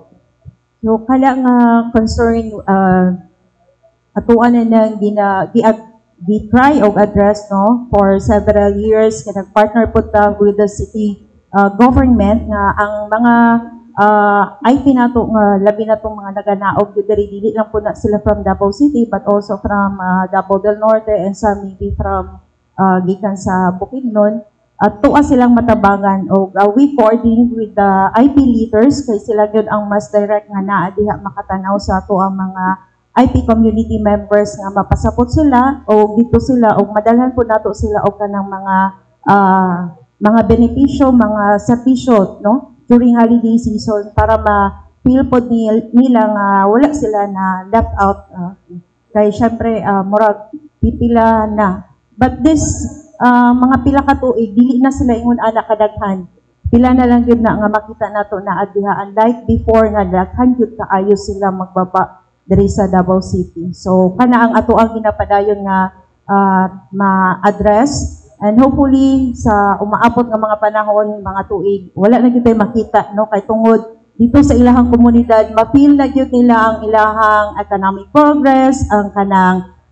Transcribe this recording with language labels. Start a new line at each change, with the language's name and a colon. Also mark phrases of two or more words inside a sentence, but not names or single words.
Cebuano: So kala nga concern atuan na gi-try og address no
English: for several years
Cebuano: kaya nag-partner po ta
English: with the city government
Cebuano: nga ang mga IP nato nga labi na tong mga naganaog dili lang po na sila
English: from Davao City but also from Davao del Norte and some maybe from
Cebuano: gikan sa Bukidnon
Filipino: at tuwa silang matabangan
English: o we coordinate with the IP leaders kay
Cebuano: sila gyud ang mas direct nga naa diha makatanaw sa ato ang mga IP community members nga mapasapot sila o dito sila o madalhan po nato sila og kanang mga benepisyo, mga serbisyo no during holiday season para ma-feel po nila nga wala sila na
English: left out
Cebuano: kay syempre murag pipila na but this mga pila ka tuig dili na sila ingon ana kadaghan pila na lang gyud na nga makita nato na adiha unlike before nga daghan gyud kaayo sila magbaba diri sa Davao City. So kana ang ato ang ginapadayon nga ma-address and hopefully sa umaabot nga mga panahon, mga tuig, wala na gyud makita no kay tungod dito sa ilahang komunidad, ma-feel na gyud nila ang ilahang
English: economic progress,
Cebuano: ang kanang